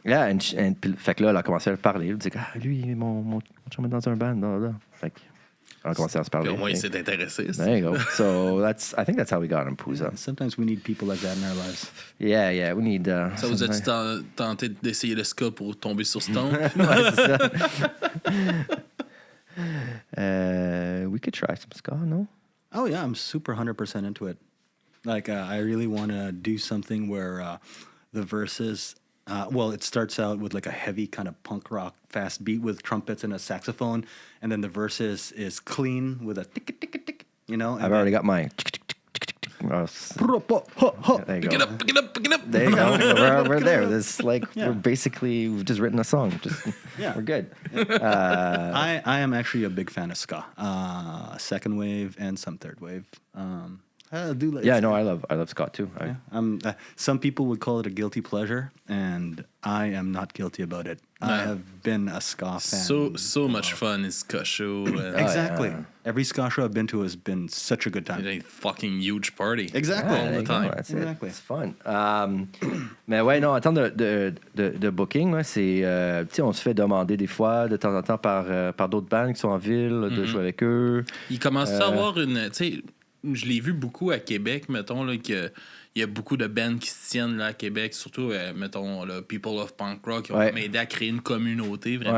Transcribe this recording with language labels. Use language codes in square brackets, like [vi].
[fr] Yeah, fait que là, elle a commencé à parler. Elle dit, lui, mon chum est dans un band. Là. Fait que, on a commencé à se parler. Au moins, il s'est intéressé. [en] There you go. So, I think that's how we got him, Pouza. Sometimes we need people like that in our lives. Yeah, we need... [fr] Ça vous a-tu tenté d'essayer le ska pour tomber sur Stone? Ouais, c'est ça. [en] We could try some ska, no? Oh, yeah, I'm super 100% into it. Like I really want to do something where the verses. It starts out with like a heavy kind of punk rock fast beat with trumpets and a saxophone, and then the verses is clean with a tick tick tick. I've already got my. There you Pick it go. up, pick it up, pick it up. There you go. We're there. This we've just written a song. We're good. I am actually a big fan of ska, second wave and some third wave. I do like. Yeah, no, I love ska too. Some people would call it a guilty pleasure, and I am not guilty about it. I have been a ska fan. So much fun is ska show. Exactly. yeah. Every ska show I've been to has been such a good time. It's a fucking huge party. Exactly. All there the you go. time. That's Exactly. it. It's fun. [fr] Mais ouais, non, en termes de booking, là, c'est, tu sais, on se fait demander des fois, de temps en temps, par d'autres bands qui sont en ville, de jouer avec eux. Il commence à avoir une. Tu sais, je l'ai vu beaucoup à Québec, mettons, là, qu'il y a beaucoup de bands qui se tiennent là à Québec, surtout, mettons, là, People of Punk Rock, qui ont aidé à créer une communauté, vraiment.